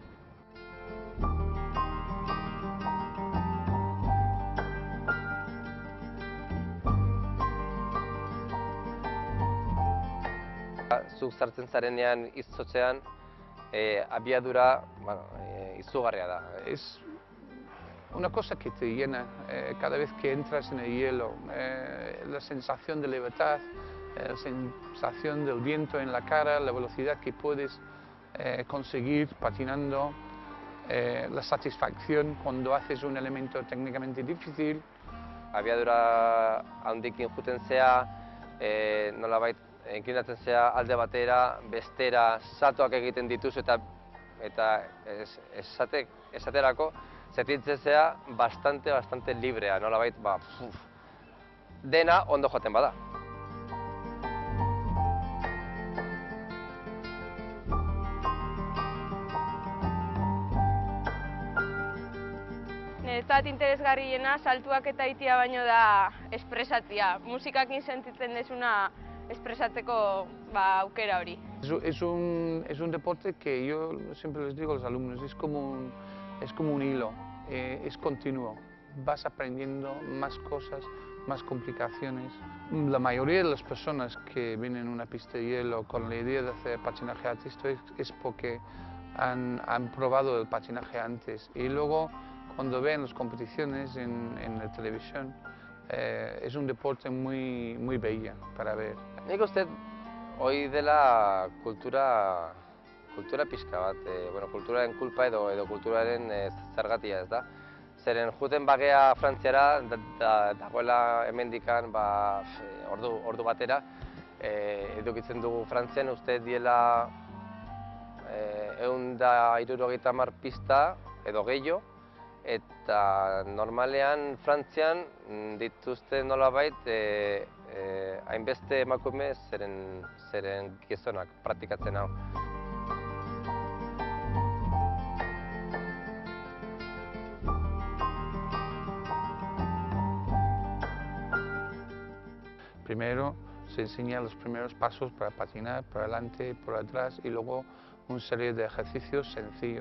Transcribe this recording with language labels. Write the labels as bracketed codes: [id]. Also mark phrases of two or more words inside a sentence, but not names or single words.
[eu] Zuk sartzen zarenean izotzean, abiadura izugarria da. [es] Es una cosa que te llena cada vez que entras en el hielo, la sensación de libertad. la sensación del viento en la cara, la velocidad que puedes conseguir patinando, la satisfacción cuando haces un elemento técnicamente difícil. [eu] Abiadura handikin juten zea, nolabait inklinatzen zea alde batera, bestera, saltoak egiten dituzu eta esaterako sentitzen zea bastante librea, nolabait dena ondo joaten bada. Niretzat interesgarriena saltuak eta itia baino da espresatzea. Musikakin sentitzen desuna espresatzeko aukera hori. [es] Es un deporte que yo siempre les digo a los alumnos, es como un hilo, es continuo. Vas aprendiendo más cosas, más complicaciones. La mayoría de las personas que vienen a una pista de hielo con la idea de hacer patinaje artístico es porque han probado el patinaje antes y luego cuando ven las competiciones en la televisión es un deporte muy bello para ver. [eu] Nik uste hori dela kultura pixka bat, kulturaren kulpa edo kulturaren zergatia, ez da? Zeren juten bagea Frantziara, dagoela hemendikan ordu batera, edukitzen dugu Frantzian, uste diela 170 pista edo gehiago, eta normalean Frantzian dituzte nolabait hainbeste emakume zeren gizonak praktikatzen hau. [es] Primero se enseña los primeros pasos para patinar, por adelante, por atrás y luego una serie de ejercicios sencillos.